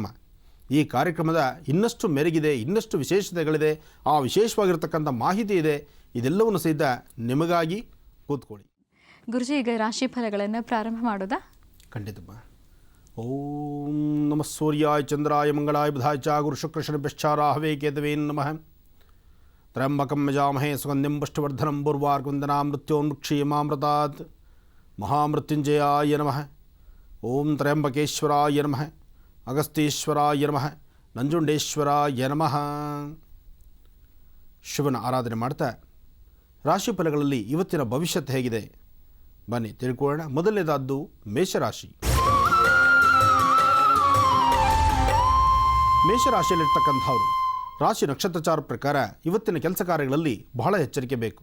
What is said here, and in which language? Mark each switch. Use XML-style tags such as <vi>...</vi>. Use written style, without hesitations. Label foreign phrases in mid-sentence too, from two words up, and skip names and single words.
<kn>ಈ ಕಾರ್ಯಕ್ರಮದ ಇನ್ನಷ್ಟು ಮೆರುಗಿದೆ, ಇನ್ನಷ್ಟು ವಿಶೇಷತೆಗಳಿದೆ, ಆ ವಿಶೇಷವಾಗಿರ್ತಕ್ಕಂಥ ಮಾಹಿತಿ ಇದೆ. ಇದೆಲ್ಲವನ್ನು ಸಹಿತ ನಿಮಗಾಗಿ ಕೂತ್ಕೊಳ್ಳಿ. ಗುರುಜಿ, ಈಗ ರಾಶಿ ಫಲಗಳನ್ನು ಪ್ರಾರಂಭ ಮಾಡೋದಾ? ಖಂಡಿತಪ್ಪ.</kn> <sa>ಓಂ ನಮಃ ಸೂರ್ಯಾಯ ಚಂದ್ರಾಯ ಮಂಗಳಾಯ ಬುಧಾಯ ಚ ಗುರು ಶುಕ್ರ ಶನಿಭ್ಯಶ್ಚ ರಾಹವೇ ಕೇತವೇ ನಮಃ. ತ್ರ್ಯಂಬಕಂ ಯಜಾಮಹೇ ಸುಗಂಧಿಂ ಪುಷ್ಟಿವರ್ಧನಂ ಪೂರ್ವಾರ್ಕುಂದನಾಂ ಮೃತ್ಯೋನ್ಮುಕ್ಷೀಯಮಾಮೃತಾತ್. ಮಹಾಮೃತ್ಯುಂಜಯಾಯ ನಮಃ. ಓಂ ತ್ರ್ಯಂಬಕೇಶ್ವರಾಯ ನಮಃ, ಅಗಸ್ತೀಶ್ವರಾಯ ನಮಃ, ನಂಜುಂಡೇಶ್ವರಾಯ ನಮಃ.</sa> <kn>ಶಿವನ ಆರಾಧನೆ ಮಾಡ್ತಾ ರಾಶಿ ಫಲಗಳಲ್ಲಿ ಇವತ್ತಿನ ಭವಿಷ್ಯತ್ ಹೇಗಿದೆ ಬನ್ನಿ ತಿಳ್ಕೊಳ್ಳೋಣ. ಮೊದಲನೇದಾದ್ದು ಮೇಷರಾಶಿ. ಮೇಷರಾಶಿಯಲ್ಲಿರ್ತಕ್ಕಂಥವ್ರು ರಾಶಿ ನಕ್ಷತ್ರಚಾರ ಪ್ರಕಾರ ಇವತ್ತಿನ ಕೆಲಸ ಕಾರ್ಯಗಳಲ್ಲಿ ಬಹಳ ಎಚ್ಚರಿಕೆ ಬೇಕು.</kn>